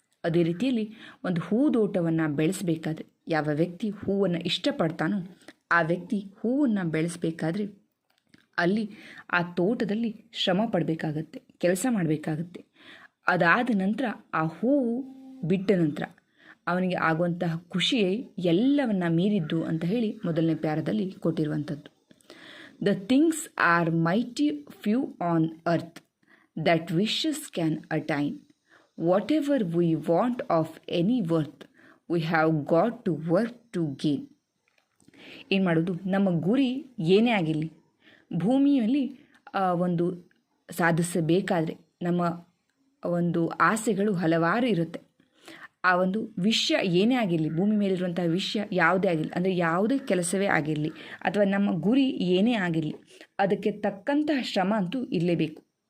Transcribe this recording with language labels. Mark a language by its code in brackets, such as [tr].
[kn] ಅದೇ ರೀತಿಯಲ್ಲಿ ಒಂದು ಹೂದೋಟವನ್ನು ಬೆಳೆಸಬೇಕಾದ್ರೆ, ಯಾವ ವ್ಯಕ್ತಿ ಹೂವನ್ನು ಇಷ್ಟಪಡ್ತಾನೋ ಆ ವ್ಯಕ್ತಿ ಹೂವನ್ನು ಬೆಳೆಸಬೇಕಾದ್ರೆ ಅಲ್ಲಿ ಆ ತೋಟದಲ್ಲಿ ಶ್ರಮ ಪಡಬೇಕಾಗತ್ತೆ, ಕೆಲಸ ಮಾಡಬೇಕಾಗತ್ತೆ. ಅದಾದ ನಂತರ ಆ ಹೂವು ಬಿಟ್ಟ ನಂತರ ಅವನಿಗೆ ಆಗುವಂತಹ ಖುಷಿಯೇ ಎಲ್ಲವನ್ನು ಮೀರಿದ್ದು ಅಂತ ಹೇಳಿ ಮೊದಲನೇ ಪ್ಯಾರದಲ್ಲಿ ಕೊಟ್ಟಿರುವಂಥದ್ದು. [en] The things are mighty few on earth that wishes can attain. Whatever we want of any worth, we have got to work to gain. [kn] ಏನು ಮಾಡೋದು, ನಮ್ಮ ಗುರಿ ಏನೇ ಆಗಿರಲಿ, ಭೂಮಿಯಲ್ಲಿ ಒಂದು ಸಾಧಿಸಬೇಕಾದ್ರೆ ನಮ್ಮ ಒಂದು ಆಸೆಗಳು ಹಲವಾರು ಇರುತ್ತೆ. ಆ ಒಂದು ವಿಷಯ ಏನೇ ಆಗಿರಲಿ, ಭೂಮಿ ಮೇಲಿರುವಂಥ ವಿಷಯ ಯಾವುದೇ ಆಗಿರಲಿ, ಅಂದರೆ ಯಾವುದೇ ಕೆಲಸವೇ ಆಗಿರಲಿ ಅಥವಾ ನಮ್ಮ ಗುರಿ ಏನೇ ಆಗಿರಲಿ, ಅದಕ್ಕೆ ತಕ್ಕಂತಹ ಶ್ರಮ ಅಂತೂ ಇರಲೇಬೇಕು.